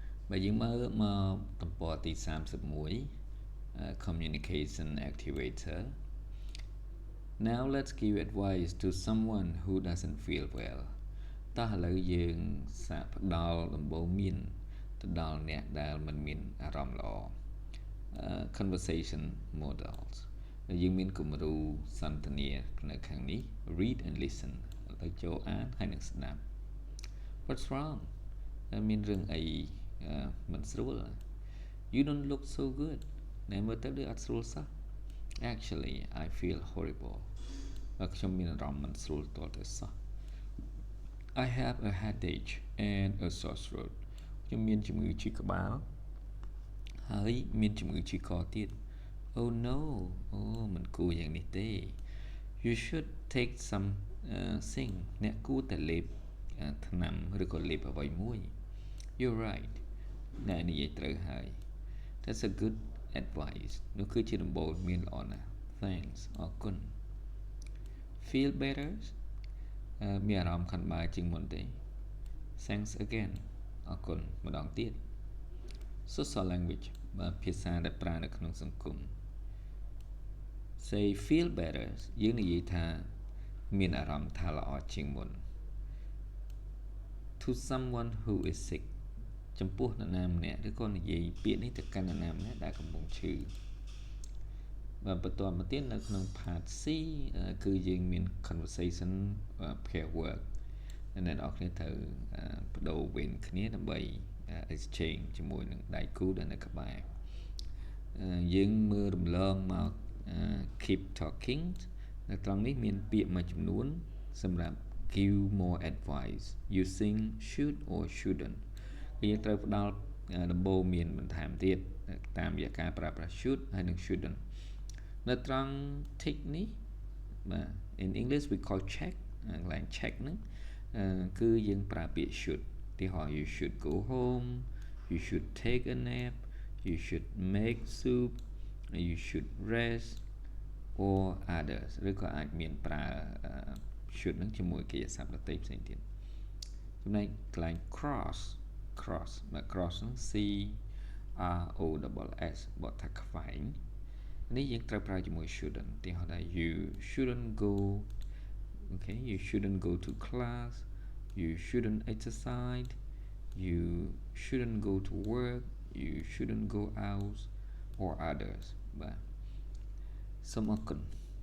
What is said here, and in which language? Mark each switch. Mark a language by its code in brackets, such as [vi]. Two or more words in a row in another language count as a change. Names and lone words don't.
[km] បើយើងមើលមកទំព័រទី31 [en] communication activator. Now let's give advice to someone who doesn't feel well. [km] តោះឥឡូវយើងសាកផ្ដល់ដំបូន្មានទៅដល់អ្នកដែលមិនមានអារម្មណ៍ល្អ [en] conversation models [km] យើងមានគំរូសន្ទនានៅខាងនេះ [en] read and listen [km] ទៅចូលអានហើយនឹងស្ដាប់ [en] What's wrong [km] មានរឿងអីមិនស្រួល [en] You don't look so good [km] អ្នកមើលទៅដូចអត់ស្រួលសោះ [en] Actually I feel horrible [km] ខ្ញុំមានអារម្មណ៍មិនស្រួលទាល់ តែសោះ [en] I have a headache and a sore throat [km] ខ្ញុំមានជំងឺឈឺក្បាលហើយមានជំងឺឈឺកទៀត Oh no អូមិនគួរយ៉ាងនេះទេ [en] You should take some thing [km] អ្នកគួរតែលេប ថ្នាំឬក៏លេបអ្វីមួយ [en] You're right [km] អ្នកនិយាយត្រូវហើយ [en] That's a good advice [km] នោះគឺជាដំបូន្មានល្អណាស់ Thanks អរគុណ [en] Feel better [km] មានអារម្មណ៍ខនបាយជាងមុនទេ [en] Thanks again [km] អរគុណម្ដងទៀត [en] Social language [km] ភាសាដែលប្រើនៅក្នុងសង្គម [en] Say feel better [km] យើងនិយាយថាមានអារម្មណ៍ថាល្អជាងមុន [en] To someone who is sick [km] ចំពោះនរណាម្នាក់ឬក៏និយាយពាក្យនេះទៅកាន់នរណាម្នាក់ដែលកំពុងឈឺបន្តមកទៀតនៅក្នុង part C គឺយើងមាន [en] conversation pair work [km] អ្នកនរ គ្នាត្រូវបដូរវេនគ្នាដើម្បី exchange ជាមួយនឹងដៃគូដែលនៅក្បែរយើងមើលរំលងមក [en] keep talking [km] នៅត្រង់នេះមានពាក្យមួយចំនួនសម្រាប់ [en] give more advice using should or shouldn't [km] យើងត្រូវផ្ដល់ដំបូន្មានបន្ថែមទៀតតាមរយៈការប្រើប្រាស់ should ហើយនិង shouldn't នៅត្រង់ tick នេះបាទ [en] in English we call check [km] ក ន្លែង check ហ្នឹងគឺយើងប្រើពាក្យ should ទីហោ [en] you should go home you should take a nap you should make soup you should rest or others [km] ឬក៏អាចមានប្រើ should ហ្នឹងជាមួយ កិរិយាសព្ទដទៃផ្សេងទៀតចំណែកកន្លែង cross បាទ cross ហ្នឹង C R O S បទថាខ្វែងនេះយើងត្រូវប្រើជាមួយ shouldn't ទីហោថា [en] you shouldn't go okay you shouldn't go to class you shouldn't exercise you shouldn't go to work you shouldn't go out or others [km] បាទសូមអរគុណ